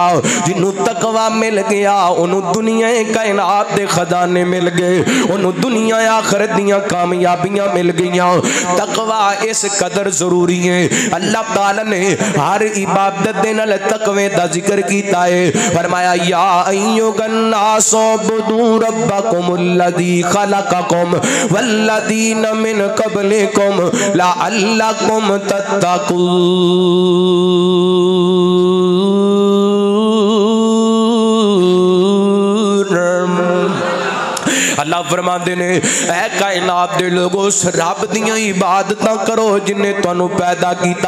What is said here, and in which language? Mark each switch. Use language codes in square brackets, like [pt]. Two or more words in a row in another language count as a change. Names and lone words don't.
[pa] جنہاں تقویٰ مل گیا اوہناں دنیا کائنات دے خزانے مل گئے، انہوں نے دنیا آخرت دیاں کامیابیاں مل گئیاں. تقویٰ اس قدر ضروری ہے، اللہ تعالیٰ نے ہر عبادت دے نال تقوے دا ذکر کیتا ہے. [ar] फरमाया يا أيها الناس اعبدوا ربكم الذي خلقكم والذين من قبلكم لعلكم تتقون. [pa] اللہ فرماتے نے اے کائنات دے لوگو رب دیاں عبادتاں کرو جنہے تہانوں پیدا کیتا.